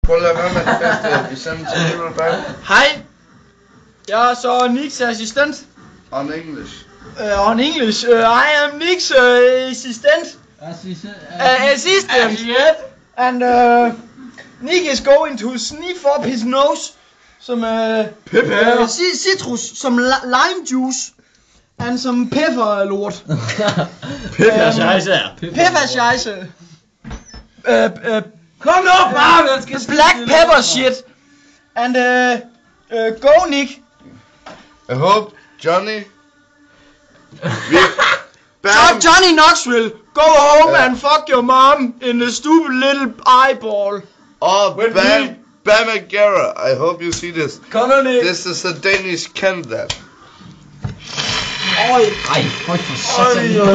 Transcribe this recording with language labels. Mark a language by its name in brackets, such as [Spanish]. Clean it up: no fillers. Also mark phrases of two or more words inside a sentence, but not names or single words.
[Danish] Prøv at lade være med at feste. Vi sender til Little Bang. Hej. Jeg er så Nicks assistent. [English] On English. On English. I am Nicks assistant. Assistant. And Nick is going to sniff up his nose. Some citrus, some lime juice. And some pepper lort. Pepper scheisse. [Danish] Kom nu, bare! [English] Black pepper shit. And go Nick. I hope Johnny... Johnny Knoxville, go home and fuck your mom in the stupid little eyeball. Oh, Bam Margera, I hope you see this. [Danish] Kom nu, Nick. [English] This is a Danish candidate. [Danish] Ej, høj for satan.